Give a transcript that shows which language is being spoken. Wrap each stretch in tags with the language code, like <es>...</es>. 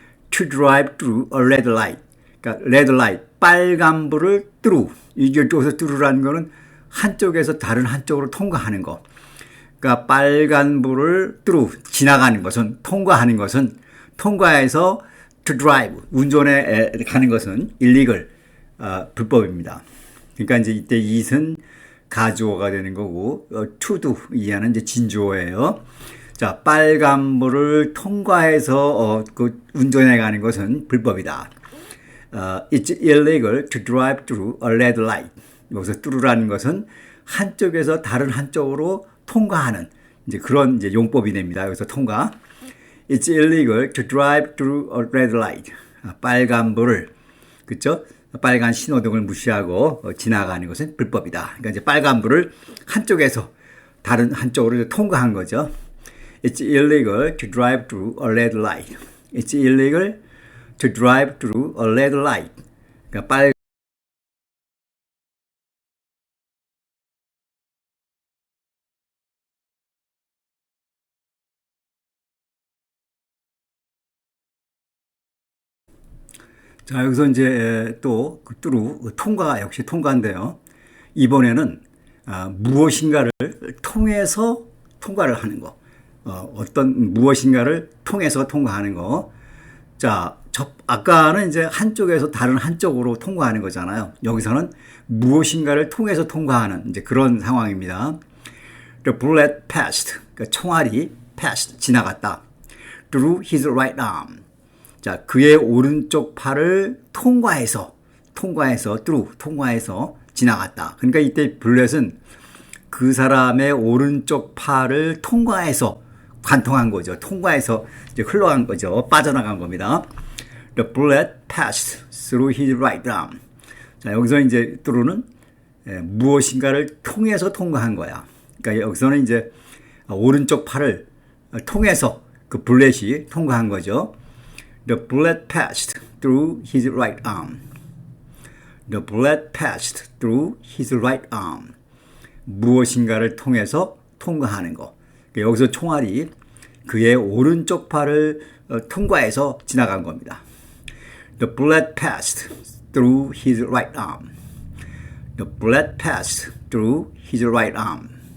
<en>To drive through a red light.</en> <ko>그러니까</ko> <en>red light,</en> <ko>빨간불을</ko> <en>through.</en> <ko>이쪽에서 through라는 거는 한쪽에서 다른 한쪽으로 통과하는 거. 그러니까 빨간불을 through, 지나가는 것은, 통과하는 것은, 통과해서 to drive, 운전에 가는 것은 illegal, 불법입니다. 그러니까 이제 이때 it은 가주어가 되는 거고, to do, 이하는 이제 진주어예요. 자, 빨간불을 통과해서 그 운전해 가는 것은 불법이다.</ko> <en>It's illegal to drive through a red light.</en> <ko>여기서 through라는 것은 한쪽에서 다른 한쪽으로 통과하는 이제 그런 이제 용법이 됩니다. 여기서 통과.</ko> <en>It's illegal to drive through a red light.</en> <ko>빨간불을, 그쵸? 빨간 신호등을 무시하고 지나가는 것은 불법이다. 그러니까 이제 빨간불을 한쪽에서 다른 한쪽으로 통과한 거죠.</ko> <en>It's illegal to drive through a red light. It's illegal to drive through a red light.</en> <ko>그러니까 자, 여기서 이제 또 through, 통과, 역시 통과인데요. 이번에는 무엇인가를 통해서 통과를 하는 거. 어떤 무엇인가를 통해서 통과하는 거. 자, 아까는 이제 한쪽에서 다른 한쪽으로 통과하는 거잖아요. 여기서는 무엇인가를 통해서 통과하는 이제 그런 상황입니다.</ko> <en>The bullet passed.</en> <ko>그러니까 총알이 passed, 지나갔다.</ko> <en>Through his right arm.</en> <ko>자, 그의 오른쪽 팔을 통과해서 through, 통과해서 지나갔다. 그러니까 이때 bullet은 그 사람의 오른쪽 팔을 통과해서 관통한 거죠. 통과해서 이제 흘러간 거죠. 빠져나간 겁니다.</ko> <en>The bullet passed through his right arm.</en> <ko>자, 여기서 이제 through는 무엇인가를 통해서 통과한 거야. 그러니까 여기서는 이제 오른쪽 팔을 통해서 그 bullet이 통과한 거죠.</ko> <en>The bullet passed through his right arm. The bullet passed through his right arm.</en> <ko>무엇인가를 통해서 통과하는 거. 여기서 총알이 그의 오른쪽 팔을 통과해서 지나간 겁니다.</ko> <en>The bullet passed through his right arm. The bullet passed through his right arm.</en>